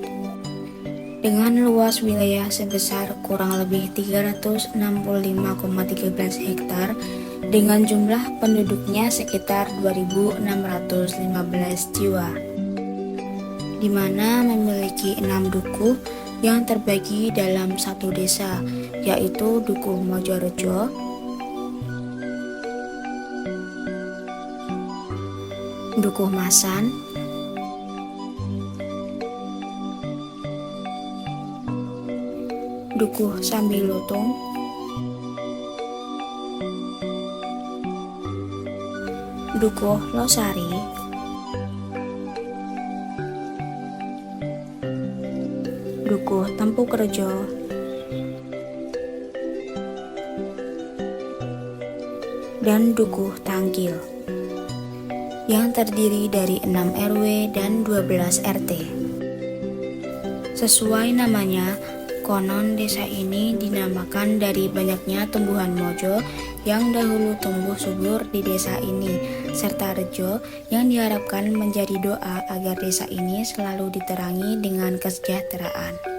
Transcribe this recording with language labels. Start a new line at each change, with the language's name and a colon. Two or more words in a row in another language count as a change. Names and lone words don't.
Indonesian: Dengan luas wilayah sebesar kurang lebih 365,13 hektar, dengan jumlah penduduknya sekitar 2.615 jiwa, di mana memiliki 6 dukuh yang terbagi dalam satu desa, yaitu Dukuh Mojorejo, Dukuh Masan, Dukuh Sambilutung, Dukuh Losari, Dukuh Tempukrejo, dan Dukuh Tangkil, yang terdiri dari 6 RW dan 12 RT. Sesuai namanya, konon desa ini dinamakan dari banyaknya tumbuhan mojo yang dahulu tumbuh subur di desa ini, serta rejo yang diharapkan menjadi doa agar desa ini selalu diterangi dengan kesejahteraan.